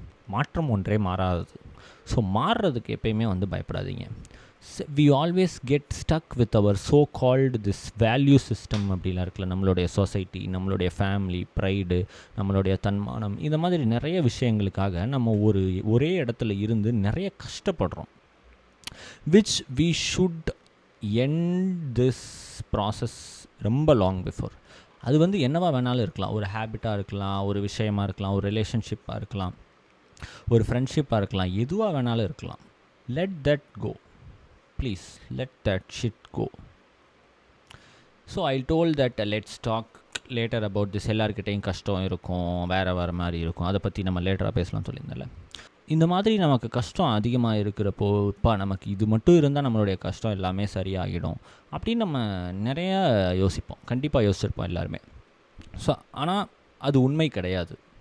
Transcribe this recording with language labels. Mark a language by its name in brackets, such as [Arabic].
[Tamil] மாற்றம் ஒன்றே மாறாதது. ஸோ மாறுறதுக்கு எப்பயுமே வந்து பயப்படாதீங்க. [English] we always get stuck with our so called this value system [Tamil] அப்படிலாம் இருக்குல்ல, நம்மளுடைய சொசைட்டி, நம்மளுடைய ஃபேமிலி, ப்ரைடு, நம்மளுடைய தன்மானம், இந்த மாதிரி நிறைய விஷயங்களுக்காக நம்ம ஒரே இடத்துல இருந்து நிறைய கஷ்டப்படுறோம். [English] which we should end this process [Tamil] ரொம்ப லாங் பிஃபோர். அது வந்து என்னவா வேணாலும் இருக்கலாம். ஒரு ஹேபிட்டாக இருக்கலாம், ஒரு விஷயமாக இருக்கலாம், ஒரு ரிலேஷன்ஷிப்பாக இருக்கலாம், ஒரு ஃப்ரெண்ட்ஷிப்பாக இருக்கலாம், எதுவாக வேணாலும் இருக்கலாம். [English] Let that go. Please let that shit go. So I told that let's talk later about this. [Tamil] எல்லார்கிட்டையும் கஷ்டம் இருக்கும், வேறு மாதிரி இருக்கும், அதை பற்றி நம்ம லேட்டராக பேசலாம் சொல்லியிருந்தேன்ல. இந்த மாதிரி நமக்கு கஷ்டம் அதிகமாக இருக்கிறப்போ இப்போ நமக்கு இது மட்டும் இருந்தால் நம்மளுடைய கஷ்டம் எல்லாமே சரியாகிடும் அப்படின்னு நம்ம நிறையா யோசிப்போம். கண்டிப்பாக யோசிச்சிருப்போம் எல்லாருமே. ஸோ ஆனால் அது உண்மை கிடையாது.